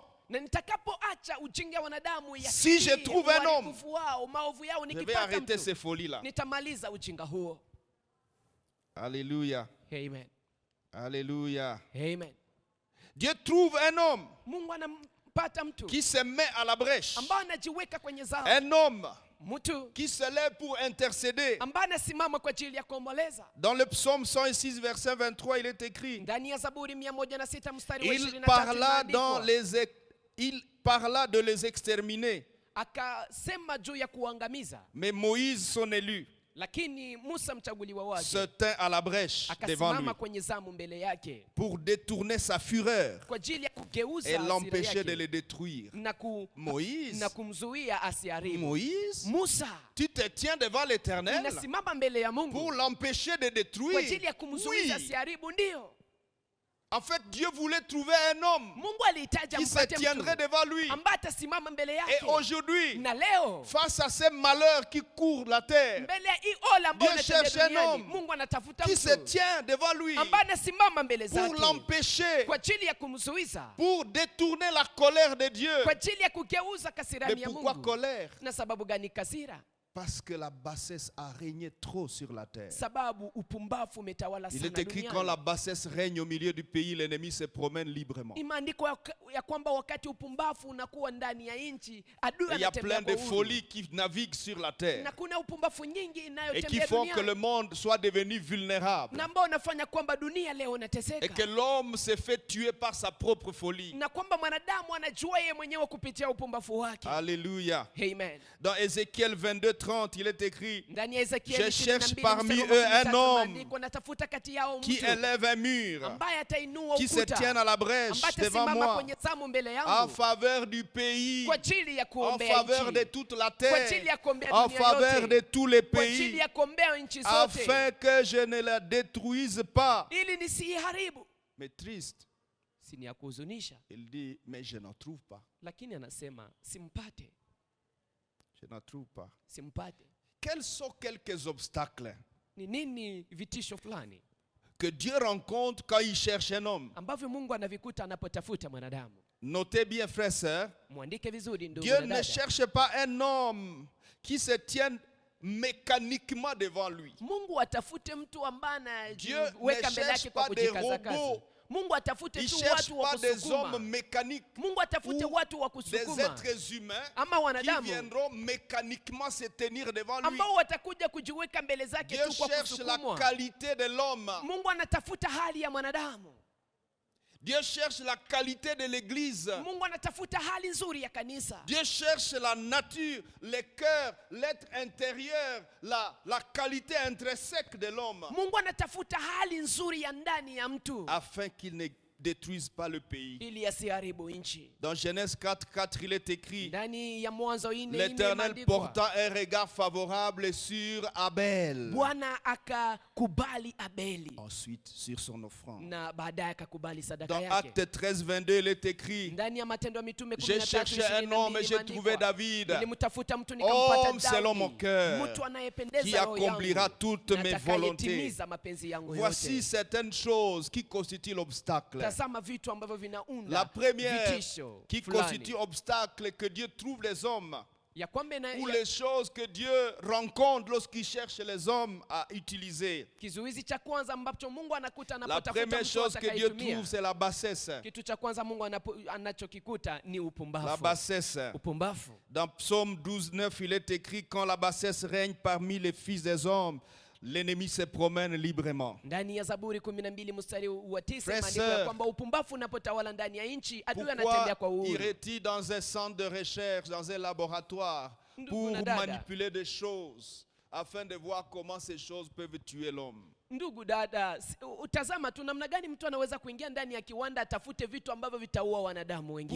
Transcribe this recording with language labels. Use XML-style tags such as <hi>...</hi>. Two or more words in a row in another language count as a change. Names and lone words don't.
<sw>na nitakapoacha ujinga wa wanadamu ya</sw> <fr>Si je trouve un homme,</fr> <sw>uharibifu wao, maovu yao,</sw> <fr>je vais</fr> <sw>nikipata</sw> <fr>arrêter</fr> <sw>mtu,</sw> <fr>ces folies-là.</fr> <sw>nitamaliza ujinga huo.</sw> <fr>Alléluia.</fr> <sw>Amen.</sw> <fr>Alléluia.</fr> <sw>Amen.</sw> <fr>Dieu trouve un homme</fr> <sw>Mungu anampata mtu</sw> <fr>qui se met à la brèche.</fr> <sw>ambaye anajiweka kwenye zamu,</sw> <fr>Un homme</fr> <sw>mtu</sw> <fr>qui se lève pour intercéder.</fr> <sw>ambaye anasimama kwa ajili ya kuomboleza.</sw> <fr>Dans le psaume 106, verset 23, il est écrit,</fr> <sw>Ndani ya Zaburi 106 mstari wa</sw> <fr>il</fr> <sw>23</sw> <fr>parla,</fr> <sw>imeandikwa,</sw> <fr>il parla de les exterminer.</fr> <sw>akasema juu ya kuangamiza,</sw> <fr>Mais Moïse, son élu,</fr> <sw>lakini Musa mchaguliwa wake</sw> <fr>se tint à la brèche devant lui</fr> <sw>akasimama kwenye zamu mbele yake</sw> <fr>pour détourner sa fureur</fr> <sw>kwa ajili ya kugeuza</sw> <fr>et</fr> <sw>hasira</sw> <fr>l'empêcher de</fr> <sw>yake</sw> <fr>le détruire.</fr> <sw>na</sw> <fr>Moïse,</fr> <sw>kumzuia asiharibu.</sw> <fr>Moïse,</fr> <sw>Musa</sw> <fr>tu te tiens devant l'Éternel</fr> <sw>unasimama mbele ya</sw> <fr>pour</fr> <sw>Mungu</sw> <fr>l'empêcher de</fr> <sw>kwa</sw> <fr>détruire.</fr> <sw>ajili ya kumzuia</sw> <fr>Oui.</fr> <sw>asiharibu. Ndio</sw> <fr>En fait, Dieu voulait trouver un homme</fr> <sw>Mungu alihitaji</sw> <fr>qui se</fr> <sw>ampate</sw> <fr>tiendrait</fr> <sw>mtu</sw> <fr>devant lui.</fr> <sw>ambaye atasimama mbele</sw> <fr>Et</fr> <sw>yake.</sw> <fr>aujourd'hui,</fr> <sw>Na leo</sw> <fr>face à ces malheurs qui courent la terre,</fr> <sw>mbele ya hii ola ambayo</sw> <fr>Dieu</fr> <sw>inatembea</sw> <fr>cherche un</fr> <sw>duniani,</sw> <fr>homme</fr> <sw>Mungu anatafuta</sw> <fr>qui se</fr> <sw>mtu</sw> <fr>tient devant lui</fr> <sw>ambaye anasimama mbele</sw> <fr>pour</fr> <sw>zake</sw> <fr>l'empêcher,</fr> <sw>kwa ajili ya kumzuiza,</sw> <fr>pour détourner la colère de Dieu.</fr> <sw>kwa ajili ya kugeuza</sw> <fr>Mais</fr> <sw>kasirani ya</sw> <fr>pourquoi</fr> <sw>Mungu.</sw> <fr>colère?</fr> <sw>Na sababu gani kasira?</sw> <fr>Parce que la bassesse a régné trop sur la terre.</fr> <sw>Sababu upumbavu umetawala</sw> <fr>Il</fr> <sw>sana</sw> <fr>est écrit, quand la</fr> <sw>duniani.</sw> <fr>bassesse règne au milieu du pays, l'ennemi se promène librement.</fr> <sw>Imeandikwa ya kwamba wakati upumbavu unakuwa ndani ya nchi, adui</sw> <fr>Et il y a</fr> <sw>anatembea</sw> <fr>plein</fr> <sw>kwa</sw> <fr>de</fr> <sw>uhuru.</sw> <fr>folies qui naviguent sur la terre</fr> <sw>Na kuna upumbavu nyingi</sw> <fr>et qui</fr> <sw>inayotembea</sw> <fr>font que le</fr> <sw>duniani</sw> <fr>monde soit devenu vulnérable</fr> <sw>na ambao unafanya kwamba dunia leo</sw> <fr>et</fr> <sw>inateseka,</sw> <fr>que l'homme se fait tuer par sa propre folie.</fr> <sw>na kwamba mwanadamu anajua yeye mwenyewe kupitia upumbavu wake.</sw> <fr>Alléluia.</fr> <sw>Amen.</sw> <fr>Dans Ézéchiel 22, 30, il est écrit:</fr> <sw>Ndani ya Ezekieli</sw> <fr>Je cherche</fr> <sw>22</sw> <fr>parmi</fr> <sw>mstari wa</sw> <fr>eux un</fr> <sw>13</sw> <fr>homme</fr> <sw>maandiko, natafuta kati yao</sw> <fr>qui</fr> <sw>mtu</sw> <fr>élève un mur,</fr> <sw>ambaye atainua</sw> <fr>qui se</fr> <sw>ukuta,</sw> <fr>tienne à la brèche</fr> <sw>ambaye</sw> <fr>devant</fr> <sw>atasimama</sw> <fr>moi,</fr> <sw>kwenye zamu mbele</sw> <fr>en</fr> <sw>yangu</sw> <fr>faveur du pays,</fr> <sw>kwa ajili ya</sw> <fr>en</fr> <sw>kuombea</sw> <fr>faveur de</fr> <sw>nchi,</sw> <fr>toute la</fr> <sw>kwa ajili</sw> <fr>terre,</fr> <sw>ya kuombea</sw> <fr>en</fr> <sw>dunia</sw> <fr>faveur de</fr> <sw>yote,</sw> <fr>tous les</fr> <sw>kwa ajili</sw> <fr>pays,</fr> <sw>ya kuombea nchi zote,</sw> <fr>afin que je ne la détruise pas.</fr> <sw>ili nisiiharibu.</sw> <fr>Mais triste,</fr> <sw>Si ni ya kuhuzunisha,</sw> <fr>il dit: mais je n'en trouve pas.</fr> <sw>lakini anasema simpate,</sw> <fr>Je n'en trouve pas.</fr> <sw>simpate.</sw> <fr>Quels sont quelques obstacles</fr> <sw>Ni nini vitisho fulani</sw> <fr>que Dieu rencontre quand il cherche un homme?</fr> <sw>ambavyo Mungu anavikuta anapotafuta mwanadamu?</sw> <fr>Notez bien, frères et sœurs,</fr> <sw>Mwandike vizuri ndugu</sw> <fr>Dieu</fr> <sw>na</sw> <fr>ne</fr> <sw>dada.</sw> <fr>cherche pas un homme qui se tienne mécaniquement devant lui.</fr> <sw>Mungu atafute mtu ambaye</sw> <fr>Dieu</fr> <sw>anajiweka</sw> <fr>ne</fr> <sw>mbele</sw> <fr>cherche</fr> <sw>yake kwa</sw> <fr>pas des</fr> <sw>kujikaza kaza.</sw> <fr>robots.</fr> <sw>Mungu atafute</sw> <fr>Il</fr> <sw>tu</sw> <fr>ne cherche</fr> <sw>watu wa</sw> <fr>pas des hommes</fr> <sw>kusukuma.</sw> <fr>mécaniques</fr> <sw>Mungu atafute</sw> <fr>ou</fr> <sw>watu wa</sw> <fr>des</fr> <sw>kusukuma</sw> <fr>êtres humains</fr> <sw>ama</sw> <fr>qui</fr> <sw>wanadamu</sw> <fr>viendront mécaniquement se tenir devant lui.</fr> <sw>ambao watakuja kujiweka mbele zake</sw> <fr>Dieu</fr> <sw>tu kwa</sw> <fr>cherche la</fr> <sw>kusukumwa.</sw> <fr>qualité de l'homme.</fr> <sw>Mungu anatafuta hali ya mwanadamu.</sw> <fr>Dieu cherche la qualité de l'église.</fr> <sw>Mungu anatafuta hali nzuri ya kanisa.</sw> <fr>Dieu cherche la nature, le cœur, l'être intérieur, la qualité intrinsèque de l'homme,</fr> <sw>Mungu anatafuta hali nzuri ya ndani ya mtu</sw> <fr>afin qu'il ne détruise pas le pays.</fr> <sw>ili asiharibu nchi.</sw> <fr>Dans Genèse 4:4, il est écrit:</fr> <sw>Ndani ya Mwanzo 4:4</sw> <fr>L'Éternel</fr> <sw>imeandikwa,</sw> <fr>porta un regard favorable sur Abel.</fr> <sw>Bwana akakubali Abeli</sw> <fr>Ensuite, sur son offrande.</fr> <sw>na baadaye akakubali sadaka</sw> <fr>Dans</fr> <sw>yake.</sw> <fr>Acte 13:22, il est écrit:</fr> <sw>Ndani ya Matendo ya Mitume</sw> <fr>J'ai cherché un homme et j'ai trouvé David,</fr> <sw>nilimtafuta mtu nikampata</sw> <fr>homme selon mon</fr> <sw>Daudi,</sw> <fr>cœur,</fr> <sw>mtu anayependeza</sw> <fr>qui</fr> <sw>roho</sw> <fr>accomplira</fr> <sw>yangu</sw> <fr>toutes</fr> <sw>na</sw> <fr>mes volontés.</fr> <sw>atakayetimiza mapenzi yangu</sw> <fr>Voici</fr> <sw>yote.</sw> <fr>certaines choses qui constituent l'obstacle.</fr> <sw>Tazama vitu ambavyo vinaunda</sw> <fr>La première</fr> <sw>vitisho</sw> <fr>qui</fr> <sw>fulani.</sw> <fr>constitue obstacle que Dieu trouve les hommes,</fr> <sw>Ya kwamba</sw> <fr>ou les choses que Dieu rencontre lorsqu'il cherche les hommes à utiliser.</fr> <sw>kizuizi cha kwanza ambacho Mungu anakuta</sw> <fr>La</fr> <sw>anapotafuta</sw> <fr>première</fr> <sw>mtu</sw> <fr>chose que Dieu</fr> <sw>atakayetumia.</sw> <fr>trouve, c'est la bassesse.</fr> <sw>Kitu cha kwanza Mungu anachokikuta ni</sw> <fr>La</fr> <sw>upumbavu.</sw> <fr>bassesse.</fr> <sw>Upumbavu.</sw> <fr>Dans Psaume 12:9, il est écrit: Quand la bassesse règne parmi les fils des hommes, l'ennemi se promène librement.</fr> <sw>Ndani ya Zaburi 12 mstari wa 9</sw> <fr>Frères,</fr> <sw>imeandikwa ya</sw> <fr>sœurs,</fr> <sw>kwamba upumbavu unapotawala ndani ya nchi, adui</sw> <fr>Pourquoi</fr> <sw>anatembea kwa uhuru.</sw> <fr>irait-il dans un centre de recherche, dans un laboratoire, pour</fr> <sw>Ndugu na dada.</sw> <fr>manipuler des choses, afin de voir comment ces choses peuvent tuer l'homme?</fr> <sw>Ndugu dada, utazama tu namna gani mtu anaweza kuingia ndani ya kiwanda atafute vitu ambavyo vitaua wanadamu wengine.</sw>